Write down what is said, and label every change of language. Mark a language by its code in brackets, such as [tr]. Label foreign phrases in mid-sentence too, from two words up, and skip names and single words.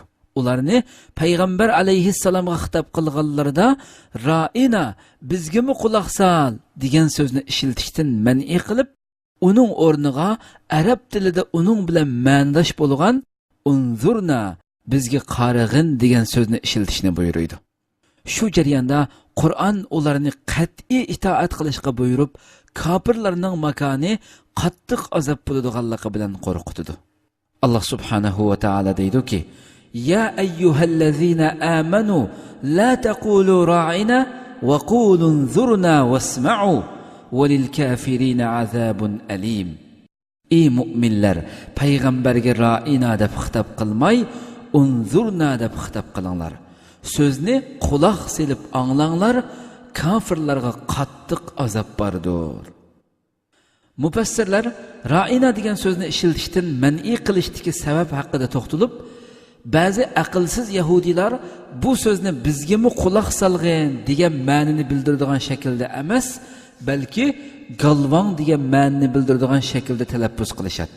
[uz] Ularni payg'ambar alayhissalomga xitob qilganlarida ra'ina bizgimi quloq sol degan so'zni ishlatishdan man'i qilib, uning o'rniga arab tilida uning bilan ma'nodosh bo'lgan unzurna bizga qarag'in degan so'zni ishlatishni buyuruydi. Shu jarayonda Qur'on ularni qat'iy itoat qilishga buyurib, kofirlarning makoni qattiq azob bo'ladiganligi bilan qo'rqitdi. [ar] الله سبحانه وتعالى deydi-ki: يا أيها الذين آمنوا لا تقولوا راعنا وقولوا انظرنا واسمعوا وللكافرين عذاب أليم. [uz] Ey mu'minlar, payg'ambarga ra'ina deb xitob qilmay, unzurna deb xitob qilinglar. So'zni quloq selib anglanglar, kafirlarga qattiq azob bordir. Mufassirlar ra'ina degan so'zni ishlatishdan man'i qilishdagi sabab haqida to'xtalib, ba'zi aqlsiz yahudilar bu so'zni bizgami quloq solg'in degan ma'nini bildiradigan shaklda emas, balki galvang degan ma'nini bildiradigan shaklda talaffuz qilishadi.